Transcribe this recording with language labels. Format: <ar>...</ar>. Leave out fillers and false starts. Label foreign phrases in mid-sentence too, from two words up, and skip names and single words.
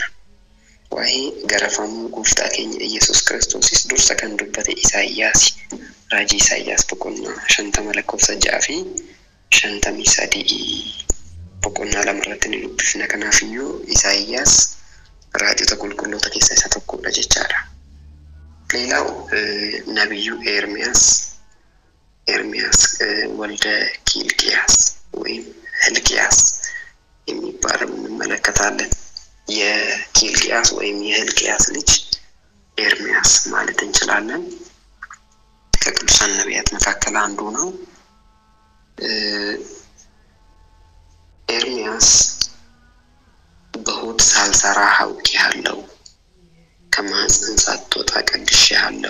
<om>Waa'ee garafamuu gooftaa keenya Yesuus Kiristoosis dursa kan dubbate Isaayyaas. Raajii Isaayyaas boqonnaa 50 lakkoofsa 6 fi 53 boqonnaa 2 irratti ni dubbifna. Kanaafiyyuu Isaayyaas raajota qulqulloota keessaa isa tokkodha jechaadha.</om> <am>ሌላው ነብዩ ኤርሚያስ ወልደ ኪልቅያስ ወይም ሕልቅያስ የሚባለው እንመለከታለን። የኪልቅያስ ወይም የሕልቅያስ ልጅ ኤርሚያስ ማለት እንችላለን። ከቅዱሳን ነቢያት መካከል አንዱ ነው። ኤርሚያስ በሆድ ሳልሰራ አውቄሃለሁ፣ ከማኅፀን ሳትወጣ ቀድሼሃለሁ፣</am>